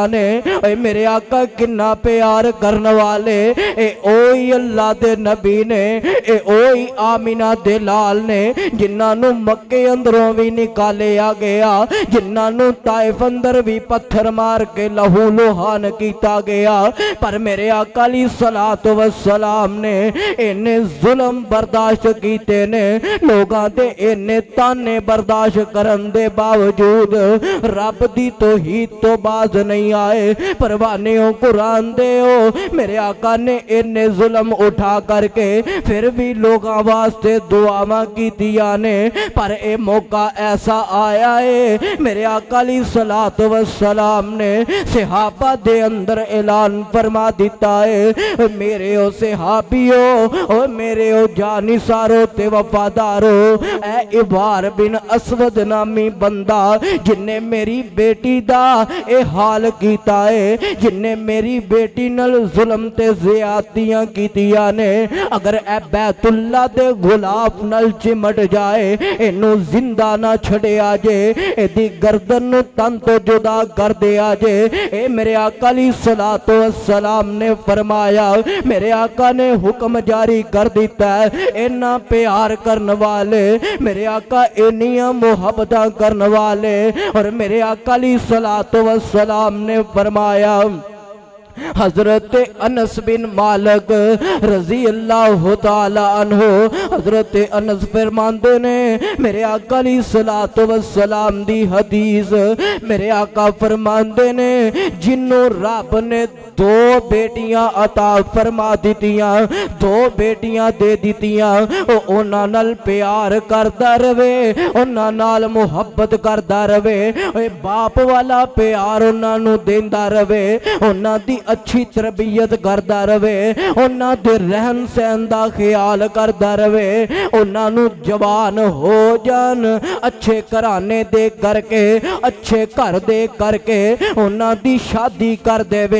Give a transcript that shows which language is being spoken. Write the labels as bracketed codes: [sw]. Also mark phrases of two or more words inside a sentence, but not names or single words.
[pa] نے میرے آقا کنا پیار کرنے والے اے اوہی اللہ دے نبی نے اے اوہی آمنہ دے لال نے جنہاں نوں مکے اندروں بھی نکالیا گیا جنہاں نوں طائف اندر بھی پتھر مار کے لہو لہان کیتا گیا پر میرے آقا [ar] لي صلاة و سلام [pa] نے انے ظلم برداشت کیتے نے لوکاں دے انے طعنے برداشت کرن دے باوجود رب دی توحید تو باز نہیں آئے پروانے ہو قرآن دے ہو میرے آقا نے انے ظلم اٹھا کر کے پھر بھی لوکاں واسطے دعاواں کیتیاں نے پر اے موقع ایسا آیا ہے میرے آقا [ar] لي صلاة و سلام [pa] نے صحابہ دے اندر اعلان فرما دتا ہے میرے او صحابیو او میرے او جاں نثارو تے وفادارو اے ہبار بن اسود نامی بندہ جنے میری بیٹی دا اے حال کیتا ہے جنے میری بیٹی نال ظلم تے زیادتیاں کیتیاں نے اگر اے بیت اللہ دے گلاب نال چمٹ جائے اینوں زندہ نہ چھڈیا جے ایدی گردن نوں تن تو جدا کر دیا جے اے میرے آقا [ar] لي صلاة و سلام [pa] نے فرمایا میرے آقا نے حکم جاری کر دتا ہے انا پیار کرنے والے میرے آقا انیاں محبتاں کرنے والے اور میرے آقا [ar] لي صلاة و سلام [pa] نے فرمایا حضرت انس بن مالک [ar] رضي الله تعالى عنه [pa] حضرت انس فرماندے نے میرے آقا [ar] لي صلاة و سلام [pa] دی حدیث میرے آقا فرماندے نے جنوں رب نے دو بیٹیاں عطا فرما دتیاں دو بیٹیاں دے دتیاں اونہاں نال پیار کردا رہوے اونہاں نال محبت کردا رہوے باپ والا پیار اونہاں نوں دیندا رہوے اونہاں دی اچھی تربیت کرتا رہے، اونہاں دے رہن سہن دا خیال کرتا رہے، اونہاں نوں جوان ہو جان اچھے گھرانے دے کر کے، اچھے گھر دے کر کے اونہاں دی شادی کر دیوے.